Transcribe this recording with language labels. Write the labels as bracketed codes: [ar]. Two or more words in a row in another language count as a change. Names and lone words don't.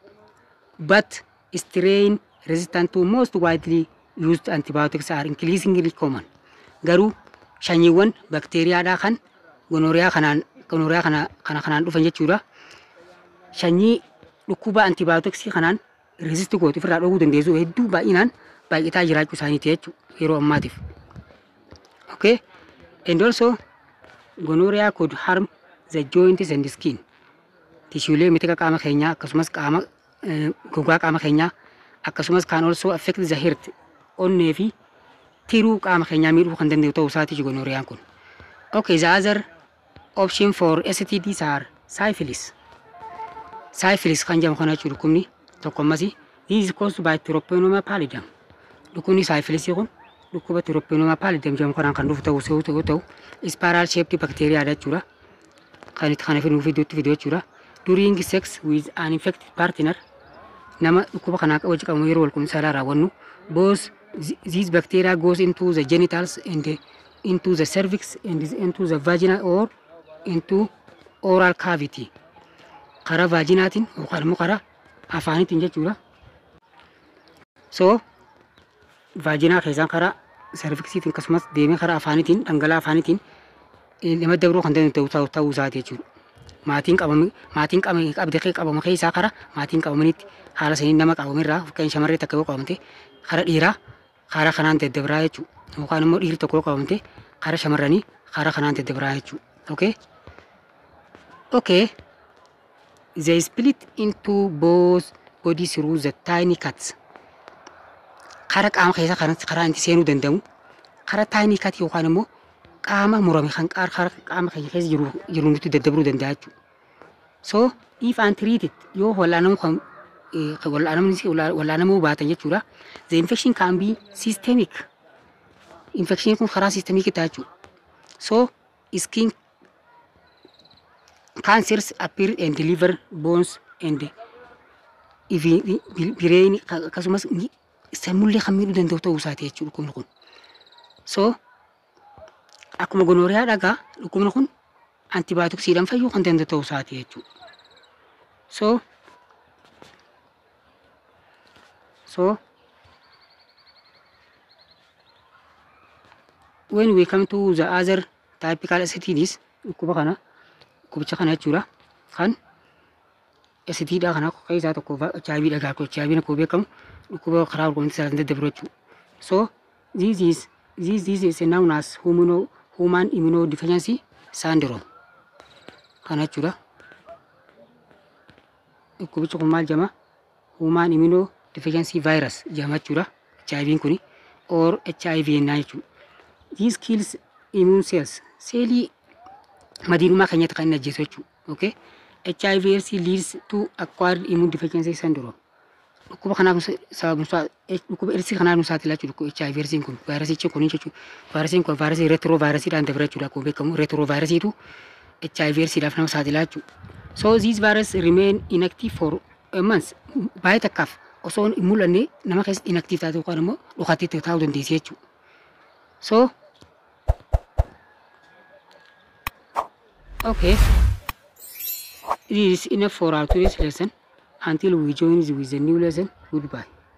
[en] But strain resistant to most widely used antibiotics are increasingly common. [om] Garuu sanyiiwwan bakteeriyaadhaa kan gonorrhea kanaan dhufan jechuudha. Sanyii dhukkuba antibioticsii kanaan resist gootu ofirraa dhowwuu dandeessu hedduu baay'ataa jiraachuu isaaniiti jechuudha yeroo ammaatiif. Okay? [en] And also gonorrhea could harm the joints and the skin. [om] Tishuulee mitika qaama keenyaa akkasumas gogaa qaama keenyaa akkasumas [en] can also affect the heart. [om] Onnee fi tiruu qaama keenyaa miidhuu kan danda'u ta'uu isaati gonorrheyaan kun. [en] Okay, the other option for STDs are syphilis. [om] Syphilis kan jedhamu kana jechuudha dhukkubni tokko ammasi. [en] This is caused by Treponema pallidum. [om] Dhukkubni syphilis kun dhukkuba Treponema pallidum jedhamu kanaan kan dhufu ta'u [en] spiral shaped bacteria [om] jechuudha. Kan itti kana fiduuf fiduu jechuudha. [en] During sex with an infected partner, [om] nama dhukkuba kanaa wajji qabamu yeroo wal qunnamtii saalaa raawwannu, [en] both these bacteria goes into the genitals and into the cervix and into the vagina or into oral cavity. [om] Karaa vaginaatiin yookaan immoo karaa afaaniitiin jechuudha. So vaginaa keessaan karaa cervixiitiin akkasumas deemee karaa afaaniitiin dhangala'aa afaaniitiin nama dabruu kan danda'u ta'uu isaati jechuudha. Maatiin qabdee qabama keessaa karaa maatiin qabamanitti haala sanii nama qabamirraa fakkeenya shamarree takka yoo qabamte karaa dhiiraa karaa kanaan daddabraa jechuudha. Yookaan immoo dhiirri tokko yoo qabamte karaa shamarranii karaa kanaan daddabraa jechuudha. [en] Okay? Okay. They split into both bodies through the tiny cuts. [om] Karaa qaama keessaa karaa itti seenuu danda'u karaa [en] tiny cut [om] yookaan immoo qaama murame kan qaama keenya keessa jiru nutti daddabruu danda'a jechuudha. [en] So if untreated [om] yoo wallaanamuu baatan jechuudha, [en] the infection can be systemic. [om] Infection kun karaa systemic ta'a jechuudha. [en] So skin cancers appear and liver, bones and even brain [om] akkasumas sammullee kan miidhuu danda'u ta'uu isaati jechuudha dhukkubni kun. So akkuma gonorrhea dhagaa dhukkubni kun antibiotiksiidhaan fayyuu kan danda'u ta'uu isaati jechuudha. [en] So when we come to the other typical STDs, [om] dhukkubicha kana jechuudha kan STD kana keessaa tokko HIV dhagaa HIV akkuma beekamu dhukkuba karaa wal qunnamtii saalaatiin daddabru jechuudha. [en] So this is known as human immunodeficiency syndrome. [om] Kana jechuudha. Dhukkubichi kun maal jedhama? [en] Human immunodeficiency virus [om] jedhama jechuudha. HIV kuni or HIV jechuudha. [en] This kills immune cells. [om] Seelii madiinumaa keenyatti kan inni ajjeesu jechuudha. Okay? [en] HIV leads to acquired immune deficiency syndrome. [om] Dhukkuba kanaaf dhukkuba irsii kanaaf nu saaxilaa jechuudha HIV kun vaayirasichi kun jechuudha. Vaayirasiin kun vaayirasii retrovaayirasiidhaan dabra jechuudha akkuma beekamu retrovaayirasiitu HIV dhaaf nama saaxilaa jechuudha. [en] So these virus remain inactive for months. [om] Baay'ee takkaaf osoo hin mul'anne nama keessatti inactive taate yookaan immoo dhukaatii ta'uu dandeessi jechuudha. [en] So okay, this is enough for our today's lesson. Until we join with the new lesson, goodbye.